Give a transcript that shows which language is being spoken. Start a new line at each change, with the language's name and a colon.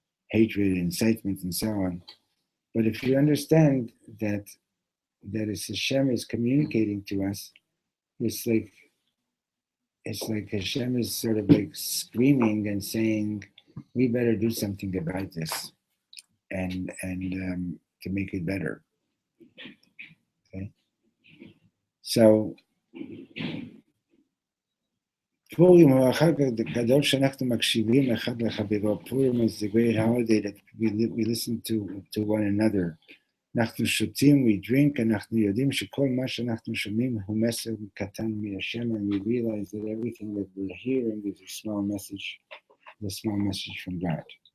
English: Hatred, incitement, and so on. But if you understand that as Hashem is communicating to us, it's like Hashem is sort of like screaming and saying, we better do something about this and to make it better. Okay?
Hebrew: So Purim הוא החג הגדול שאנחנו מקשיבים אחד לחברו.
English: Purim is the great holiday that we listen to one another.
Hebrew: אנחנו שותים,
English: we drink,
Hebrew: אנחנו יודעים שכל מה שאנחנו שומעים הוא מסר קטן מהשם,
English: and we realize that everything that we're hearing is a small message from God.